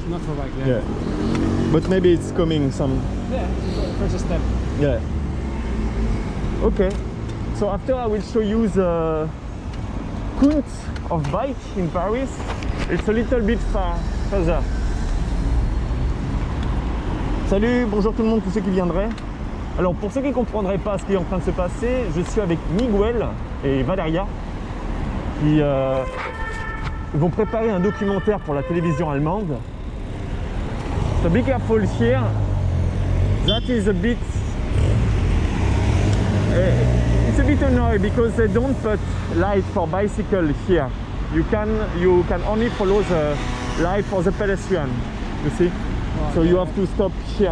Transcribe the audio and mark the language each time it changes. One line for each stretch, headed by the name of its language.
English: Not for bike, yeah. But maybe it's coming some. Yeah, first step. Yeah. Okay. So after I will show you the count of bike in Paris. It's a little bit further.
French: Salut, bonjour tout le monde, tous ceux qui viendraient. Alors pour ceux qui ne comprendraient pas ce qui est en train de se passer, je suis avec Miguel et Valeria qui vont préparer un documentaire pour la télévision allemande.
English: So be careful here. That is a bit it's a bit annoying because they don't put light for bicycle here. You can only follow the light for the pedestrian. You see? Oh, so yeah. you have to stop here.